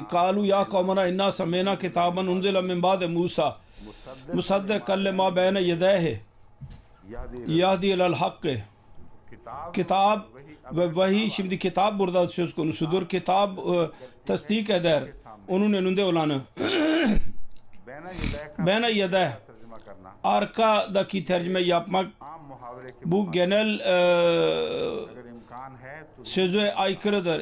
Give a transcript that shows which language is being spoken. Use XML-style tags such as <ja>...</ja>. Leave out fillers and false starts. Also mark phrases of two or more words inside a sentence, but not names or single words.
<ar>قالوا يا قومنا إنا سمعنا كتابا أنزل من بعد موسى مصدقا لما بين يديه يهدي إلى الحق.</ar> <tr>Kitap ve vahiy, şimdi kitap burada söz konusudur. Kitap tasdik eder onun önünde olanı.</tr> <ar>بين يديه,</ar> <tr>arkadaki tercüme yapmak bu genel söze aykırıdır.</tr>